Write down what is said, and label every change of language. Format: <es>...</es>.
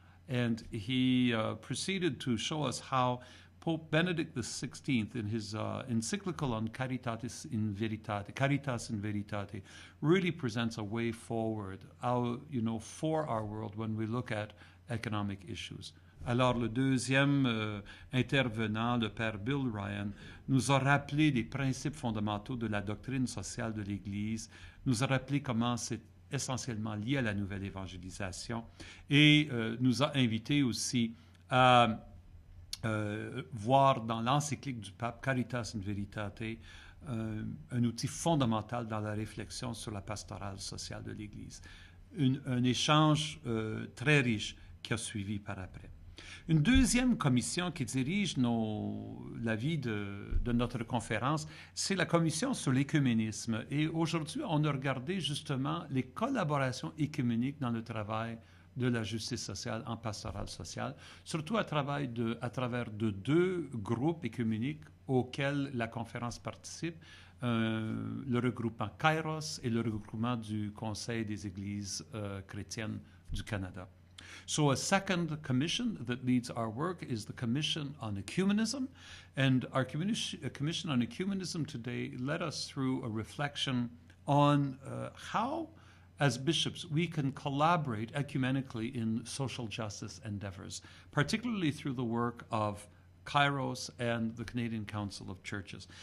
<en>And he proceeded to show us how Pope Benedict XVI, in his encyclical on Caritas in Veritate, really presents a way forward for our world when we look at economic issues.</en> <fr>Alors, le deuxième intervenant, le Père Bill Ryan, nous a rappelé les principes fondamentaux de la doctrine sociale de l'Église, nous a rappelé comment c'est essentiellement lié à la nouvelle évangélisation et nous a invités aussi à voir dans l'encyclique du pape Caritas in Veritate un outil fondamental dans la réflexion sur la pastorale sociale de l'Église. Un échange très riche qui a suivi par après. Une deuxième commission qui dirige la vie de notre conférence, c'est la commission sur l'écuménisme. Et aujourd'hui, on a regardé justement les collaborations écuméniques dans le travail de la justice sociale en pastorale sociale, surtout à travers de deux groupes écuméniques auxquels la conférence participe, le regroupement Kairos et le regroupement du Conseil des Églises chrétiennes du Canada.</fr> <en>So a second commission that leads our work is the Commission on Ecumenism. And our Commission on Ecumenism today led us through a reflection on how, as bishops, we can collaborate ecumenically in social justice endeavors, particularly through the work of Kairos and the Canadian Council of Churches.</en>